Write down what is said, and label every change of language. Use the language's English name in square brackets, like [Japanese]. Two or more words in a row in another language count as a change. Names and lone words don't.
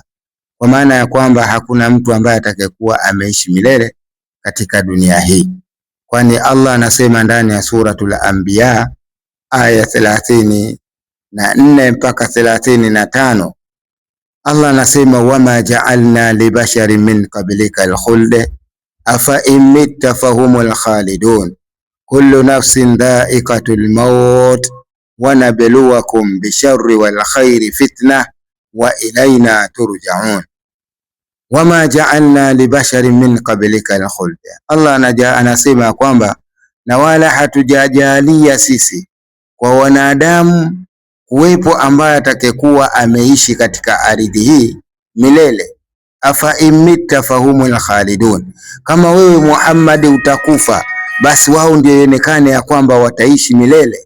[Swahili] Kwa maana ya kwamba hakuna mtu ambaye atakayekuwa ameishi milele katika dunia hii. Kwani Allah anasema ndani ya suratul Anbiya aya 34 mpaka 35, Allah anasema [Arabic] وما جعلنا لبشر من قبلك الخلد أفإن مت فهم الخالدون كل نفس ذائقة الموت ونبلوكم بالشر والخير فتنة وإلينا ترجعون. وما جعلنا لبشر من قبلك الخلد, [Swahili] Allah anasema kwamba na wala hatujajalia sisi kwa wanadamu kuwepo ambaye atakayekuwa ameishi katika ardhi hii milele. [Arabic] أفإن مت فهم الخالدون, [Swahili] kama wewe Muhammad utakufa, basi wao ndio ionekane ya kwamba wataishi milele.